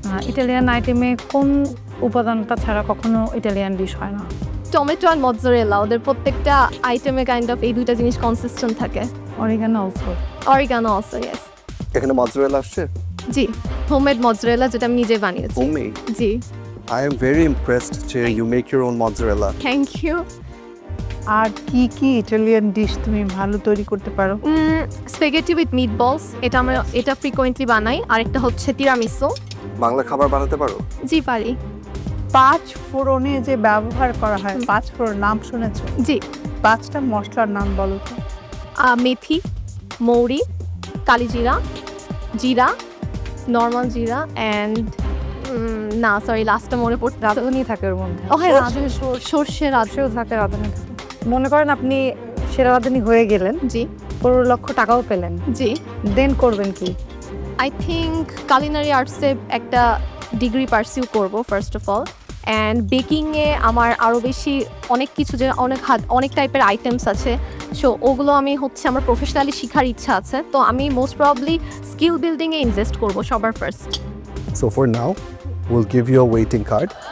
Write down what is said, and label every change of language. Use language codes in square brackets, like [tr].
[bn] Italian আইটেমে কোন উপাদানটা ছাড়া কখনো ইটালিয়ান ডিশ হয় না? টমেটো আর মৎজারেলা, ওদের প্রত্যেকটা আইটেমে কাইন্ড অফ এই দুইটা জিনিস কনসিস্টেন্ট থাকে। [en] Oregano also. Oregano also, yes. [bn] এখানে মজরেলা আসছে? জি, হোমমেড মৎজারেলা, যেটা আমি নিজে বানিয়েছি। Homemade? G. [en] I am very impressed [bn] যে [en] you make your own mozzarella. Thank you. [bn] আর কি কি ইটালিয়ান ডিশ তুমি ভালো তৈরি করতে পারো? স্প্যাগেটি উইথ মিটবলস, এটা ফ্রিকোয়েন্টলি বানাই। আরেকটা হচ্ছে তিরামিসু। বাংলা খাবার বানাতে পারো? জি পারি। 5 ফোড়নে যে ব্যবহার করা হয়, 5 ফোড়ন নাম শুনেছো? জি। 5টা মশলার নাম বলো তো। মেথি, মৌরি, কালিজিরা, জিরা, নর্মাল জিরা অ্যান্ড না সরি লাস্টটা মনে পড়তে। রাঁধুনি থাকে ওর মধ্যে। ও হ্যাঁ, সর্ষে রাঁধুনিও থাকে, রাঁধুনি থাকে। মনে করেন আপনি সেরা রাঁধুনি হয়ে গেলেন, জি, 15 লক্ষ টাকাও পেলেন, জি, দেন করবেন কি? আই থিঙ্ক কালিনারি আর্টসে একটা ডিগ্রি পারসিউ করব ফার্স্ট অফ অল, অ্যান্ড বেকিংয়ে আমার আরও বেশি অনেক কিছু, যে অনেক টাইপের আইটেমস আছে, সো ওগুলো আমি আমার প্রফেশনালি শেখার ইচ্ছা আছে। তো আমি মোস্ট প্রবাবলি স্কিল বিল্ডিংয়ে ইনভেস্ট করব সবার first. [en] So for now, we'll give you a waiting card.